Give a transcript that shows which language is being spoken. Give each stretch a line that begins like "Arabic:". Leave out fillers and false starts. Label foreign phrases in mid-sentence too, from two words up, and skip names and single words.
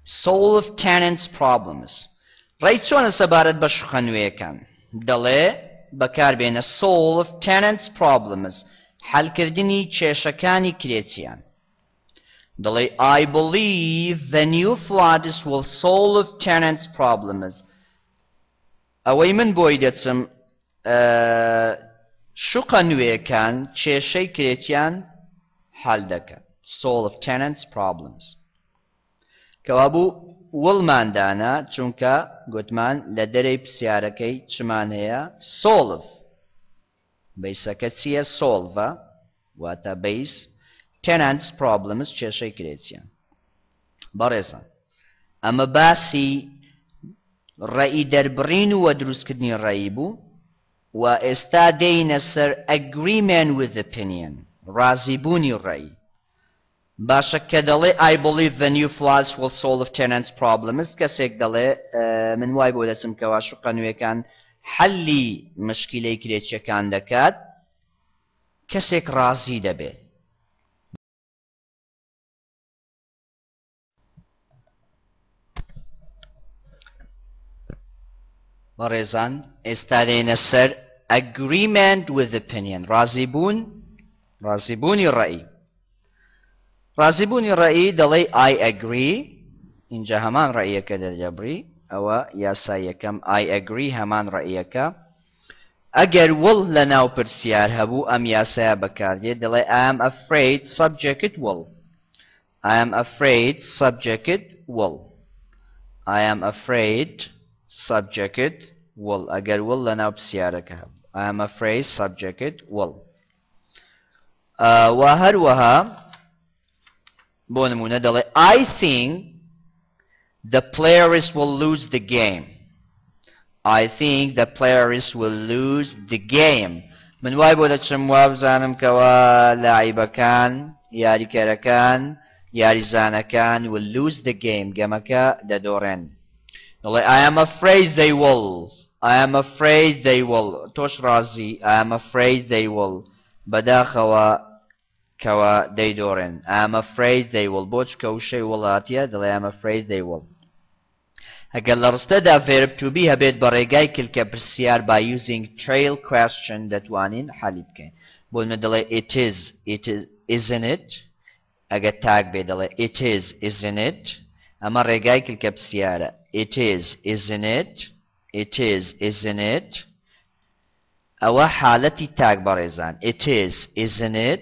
English: solve tenants problems.
Central Kurdish: ڕێی چۆنە سەبارەت بە شوخەنوێیەکان؟ دەڵێ بەکاربێنە
English: solve tenants problems،
Central Kurdish: حەلکردنی کێشەکانی کرێچیان.
English: دەڵێ I believe the new floods will solve tenants problems.
Central Kurdish: ئەوەی من بۆی دەچم شوقە نوێیەکان کێشەی کرێچیان حەل دەکەن.
English: solve tenants problems.
Central Kurdish: کەوابوو وڵماندانە چونکە گوتمان لە دەرەی پرسیارەکەی چمان هەیە solve. بەیسەکە چییە؟ solve واتە بەیس
English: tenants problems
Central Kurdish: کێشەی کرێچیان. بەڕێزان ئەمە باسی ڕێی دەربڕین و دروستکردنی ڕێی بوو و ئێستا دێینە سەر
English: agreement with opinion،
Central Kurdish: ڕازیبوونی ڕێی. باشە کە دەڵێ
English: I believe the new floods will solve tenants problems،
Central Kurdish: کەسێک دەڵێ من وای بۆ دەچم کەوا شوقە نوێیەکان حەلی مشکلەی کرێچیەکان دەکات، کەسێک ڕازی دەبێت. بەڕێزان ئێستا دێینە سەر
English: agreement with opinion،
Central Kurdish: ڕازیبوونی ڕێی. ڕازیبوونی ڕێی دەڵێ
English: I agree،
Central Kurdish: اینجا هەمان ڕێیەکە دەدەبڕی، ئەوە یاسای یەکەم
English: I agree
Central Kurdish: هەمان ڕێیەکە. ئەگەر وڵ لە ناو پرسیار هەبوو ئەم یاسایە بەکاردێت، دەڵێ
English: I am afraid subject will. I am afraid subject will. I am afraid subject will.
Central Kurdish: ئەگەر وڵ لە ناو پرسیارەکە هەبوو
English: I am afraid subject will.
Central Kurdish: و هەروەها بۆ نمونە دەڵێ
English: I think the players will lose the game. I think the players will lose the game.
Central Kurdish: من وای بۆ دەچم وا بزانم کەوا لاعیبەکان، یاریکەرەکان، یاریزانەکان
English: will lose the game،
Central Kurdish: گەمەکە دەدۆڕێن.
English: دەڵێ I am afraid they will. I am afraid they will.
Central Kurdish: تۆش ڕازی
English: I am afraid they will.
Central Kurdish: بەداخەوە کەوا دەیدۆڕێن
English: I am afraid they will.
Central Kurdish: بۆ چکە وشەی وڵاتیە دەڵێ
English: I am afraid they will.
Central Kurdish: ئەگەر لە ڕستەدا
English: verb to be
Central Kurdish: هەبێت بە ڕێگای کلکە پرسیار
English: by using trail question
Central Kurdish: دەتوانین حەلی بکەین. بۆ نمونە دەڵێ
English: it is isn't it.
Central Kurdish: ئەگەر تاک بێ دەڵێ
English: it is isn't it.
Central Kurdish: ئەمە ڕێگای کلکە پرسیارە
English: it is isn't it. It is isn't it.
Central Kurdish: ئەوە حالەتی تاک بەڕێزان
English: it is isn't it.